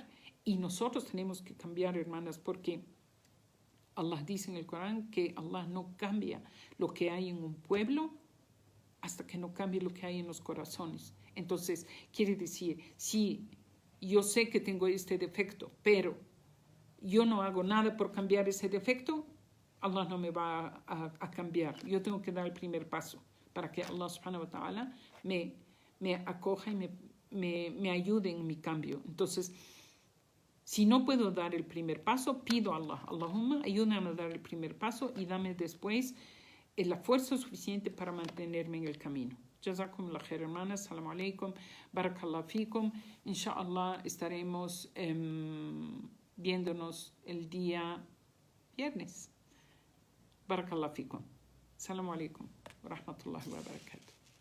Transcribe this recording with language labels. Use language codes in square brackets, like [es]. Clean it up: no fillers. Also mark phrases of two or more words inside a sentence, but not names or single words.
[es] Y nosotros tenemos que cambiar, hermanas, porque Allah dice en el Corán que Allah no cambia lo que hay en un pueblo hasta que no cambie lo que hay en los corazones. Entonces, quiere decir, si yo sé que tengo este defecto, pero yo no hago nada por cambiar ese defecto, Allah no me va a cambiar. Yo tengo que dar el primer paso para que [ar] الله سبحانه وتعالى [es] me acoja y me ayude en mi cambio. Entonces, si no puedo dar el primer paso, pido a Allah, Allahumma, ayúdame a dar el primer paso y dame después la fuerza suficiente para mantenerme en el camino. [ar] جزاكم الله خير, hermanas. السلام عليكم. بارك الله فيكم. [es] Inshallah estaremos viéndonos el día viernes. [ar] بارك الله فيكم. السلام عليكم ورحمة الله وبركاته.